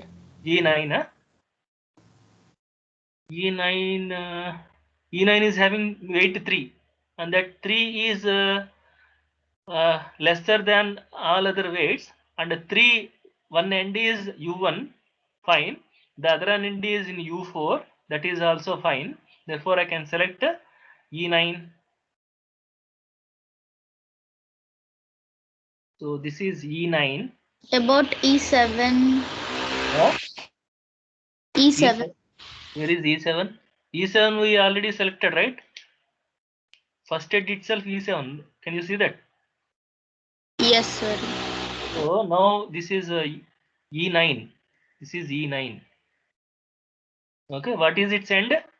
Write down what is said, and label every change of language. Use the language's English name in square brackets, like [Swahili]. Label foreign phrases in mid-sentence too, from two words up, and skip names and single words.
[English] E9, E9, E9 is having weight 3, and that 3 is lesser than all other weights, and 3, one end is U1, fine. The other end is in U4, that is also fine. Therefore, I can select E9. So this is E9. About E7. Huh? E7. Where is E7? E7 we already selected, right? First edge itself E7. Can you see that? Yes, sir. So now this is E9. This is E9. Okay, what is its end?